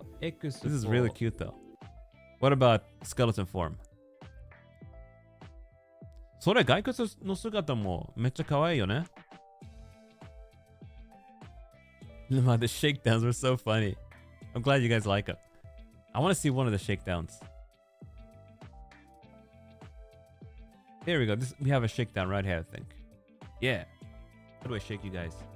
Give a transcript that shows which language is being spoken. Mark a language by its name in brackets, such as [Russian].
[English] This is really cute though. What about skeleton form? [Japanese] それ骸骨の姿もめっちゃ可愛いよね。 [English] The shakedowns were so funny. I'm glad you guys like them. I want to see one of the shakedowns. Here we go. We have a shakedown right here, I think. Yeah. How do I shake you guys?